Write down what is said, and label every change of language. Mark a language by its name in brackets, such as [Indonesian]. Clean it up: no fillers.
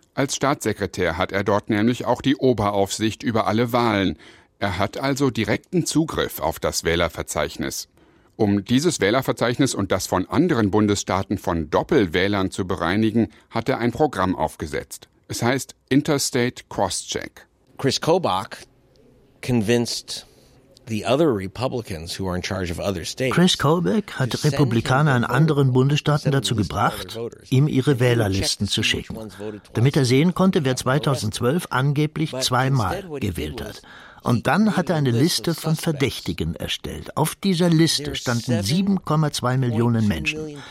[German] Als Staatssekretär hat er dort nämlich auch die Oberaufsicht über alle Wahlen. Er hat also direkten Zugriff auf das Wählerverzeichnis. Um dieses Wählerverzeichnis und das von anderen Bundesstaaten von Doppelwählern zu bereinigen, hat er ein Programm aufgesetzt. Es heißt Interstate Crosscheck. [English] Chris Kobach convinced the other Republicans who are in charge of other states. [German] Chris Kobach hat Republikaner in anderen Bundesstaaten dazu gebracht, ihm ihre Wählerlisten zu schicken, damit er sehen konnte, wer 2012 angeblich zweimal gewählt hat. Und dann hat er eine Liste von Verdächtigen erstellt. Auf dieser Liste standen 7,2 Millionen Menschen.